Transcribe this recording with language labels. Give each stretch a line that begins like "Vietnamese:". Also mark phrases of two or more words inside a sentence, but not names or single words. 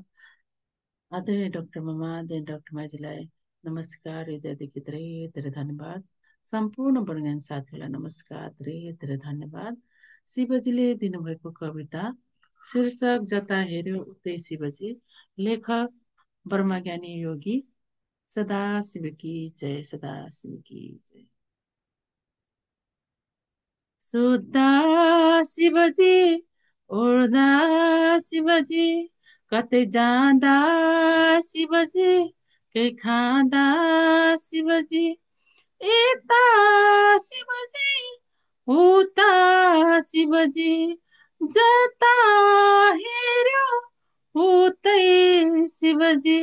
Nepali: आदरणीय डाक्टर मामा, आदरणीय डाक्टर माइजीलाई नमस्कार, हृदयदेखि धेरै धेरै धन्यवाद। सम्पूर्ण वर्णन साथीहरूलाई नमस्कार, धेरै धेरै धन्यवाद। शिवजीले दिनुभएको कविता शीर्षक जता हेऱ्यो उतै शिवजी, लेखक ब्रह्मज्ञानी योगी।
Hindi: सदा शिव की जय, सदा शिव की जय।
Nepali: सुत्दा शिवजी, उड्दा शिवजी, कतै जाँदा शिवजी, केही खाँदा शिवजी, यता शिवजी, उता शिवजी, जता हेऱ्यो उतै शिवजी।